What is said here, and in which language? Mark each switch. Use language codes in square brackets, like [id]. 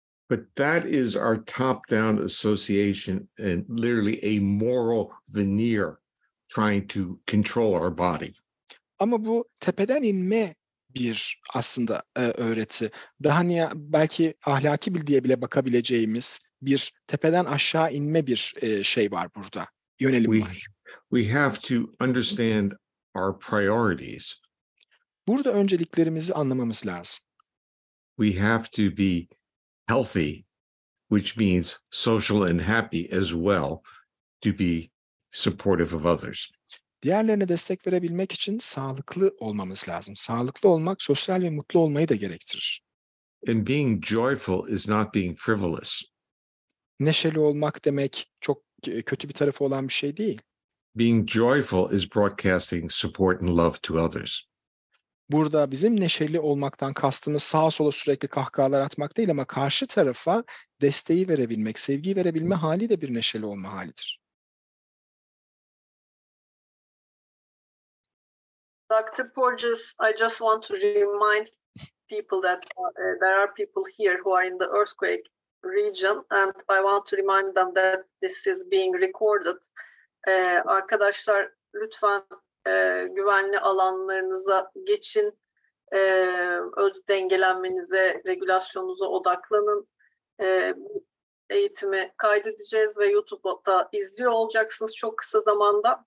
[en] But that is our top-down association and literally a moral veneer trying to control our body. [tr] Ama bu tepeden inme bir aslında öğreti. Daha belki ahlaki bildiğe bile bakabileceğimiz bir tepeden aşağı inme bir şey var burada. Yönelim var. [en] We have to understand our priorities. [tr] Burada önceliklerimizi anlamamız lazım. [en] We have to be healthy, which means social and happy as well, to be supportive of others. [tr] Diğerlerine destek verebilmek için sağlıklı olmamız lazım. Sağlıklı olmak sosyal ve mutlu olmayı da gerektirir. [en] And being joyful is not being frivolous. [tr] Neşeli olmak demek çok kötü bir tarafı olan bir şey değil. [en] Being joyful is broadcasting support and love to others. [tr] Burada bizim neşeli olmaktan kastımız sağa sola sürekli kahkahalar atmak değil ama karşı tarafa desteği verebilmek, sevgiyi verebilme hali de bir neşeli olma halidir. [en] Dr. Porges, I just want to remind people that there are people here who are in the earthquake region and I want to remind them that this is being recorded. [tr] Arkadaşlar lütfen güvenli alanlarınıza geçin. Öz dengelenmenize, regülasyonunuza odaklanın. Bu eğitimi kaydedeceğiz ve YouTube'da izliyor olacaksınız çok kısa zamanda.